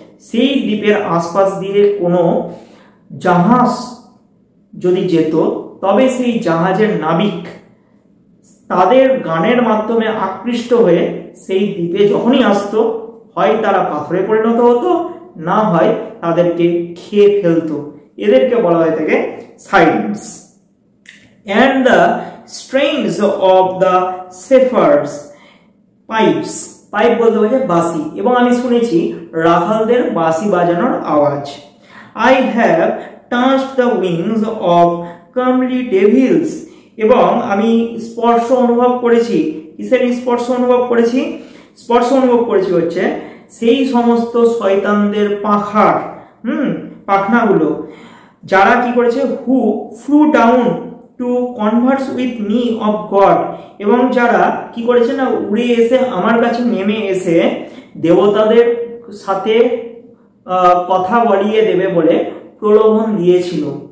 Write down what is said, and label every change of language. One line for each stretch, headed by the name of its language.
Bangla: সেই দ্বীপের আশপাশ দিয়ে কোনো জাহাজ যদি যেত, তবে সেই জাহাজের নাবিক তাদের গানের মাধ্যমে আকৃষ্ট হয়ে সেই দ্বীপে যখনই আসতো, হয় তারা পাথরে পরিণত হতো, না হয় তাদেরকে খেয়ে ফেলতো। এদেরকে বলা হয়ে থাকে sirens.
English: And the strains of the shepherds pipes,
Bangla: pipe বলতে বোঝায় বাঁশি, এবং আমি শুনেছি রাখালদের বাঁশি বাজানোর আওয়াজ।
English: I have touched the wings of comely devils,
Bangla: এবং আমি স্পর্শ অনুভব করেছি। কিসের স্পর্শ অনুভব করেছি? স্পর্শ অনুভব করেছি হচ্ছে সেই সমস্ত শয়তানদের পাখার পাখনাগুলো, যারা কি করেছে
English: who flew down to converse with me of God,
Bangla: এবং যারা কি করেছে না উড়ে এসে আমার কাছে নেমে এসে দেবতাদের সাথে কথা বলিয়ে দেবে বলে প্রলোভন দিয়েছিল।